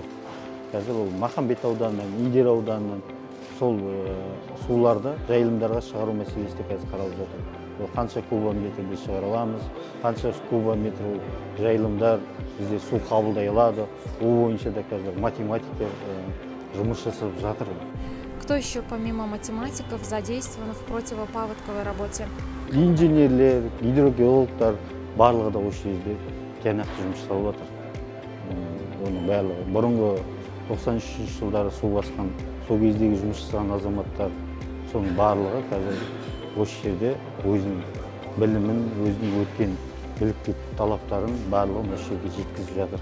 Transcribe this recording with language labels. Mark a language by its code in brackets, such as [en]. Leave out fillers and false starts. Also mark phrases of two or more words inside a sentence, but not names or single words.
[kk] Қазір ол Махамбет ауданынан, Идер ауданынан сол суларды жайылымдарға шығару мәселесі де қазір қаралып жатыр. Ол қанша кубометрде шығара аламыз, қанша кубометр жайылымдар бізде су қабылдай алады. Ол бойынша да қазір математика жұмыс жасап жатыр. [ru] Кто еще помимо математиков задействован в противопаводковой работе? [kk] Инженерлер, гидрогеологтар барлығы да осы жерде тиянақты жұмыс жасап жатыр. Оның барлығы бұрынғы 93 жылдары су басқан, сол кездегі жұмыс жасаған азаматтар, соның барлығы қазір осы жерде өзінің білімін, өзінің өткен біліктілік талаптарын барлығын осы жерге жеткізіп жатыр.